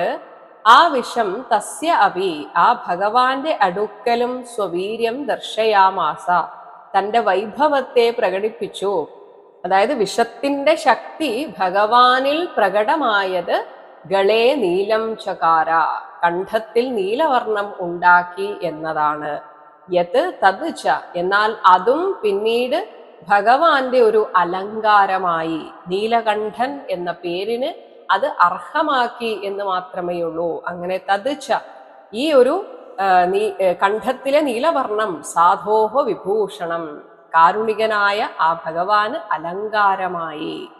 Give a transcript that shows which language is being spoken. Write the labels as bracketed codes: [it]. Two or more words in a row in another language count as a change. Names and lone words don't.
[ml] ആ വിഷം [sa] തസ്യ അപി, [ml] ആ ഭഗവാന്റെ അടുക്കലും [sa] സ്വവീര്യം ദർശയാമാസ, [ml] തന്റെ വൈഭവത്തെ പ്രകടിപ്പിച്ചു. അതായത് വിഷത്തിന്റെ ശക്തി ഭഗവാനിൽ പ്രകടമായത് [sa] ഗളേ നീലം ചകാര, [ml] കണ്ഠത്തിൽ നീലവർണം ഉണ്ടാക്കി എന്നതാണ്. [sa] യത് തത് ച, [ml] എന്നാൽ അതും പിന്നീട് ഭഗവാന്റെ ഒരു അലങ്കാരമായി, നീലകണ്ഠൻ എന്ന പേരിന് അത് അർഹമാക്കി എന്ന് മാത്രമേ ഉള്ളൂ. അങ്ങനെ [sa] തത് ച, [ml] ഈ ഒരു കണ്ഠത്തിലെ നീലവർണം [sa] സാധോഹ വിഭൂഷണം, [ml] കാരുണികനായ ആ ഭഗവാന് അലങ്കാരമായി.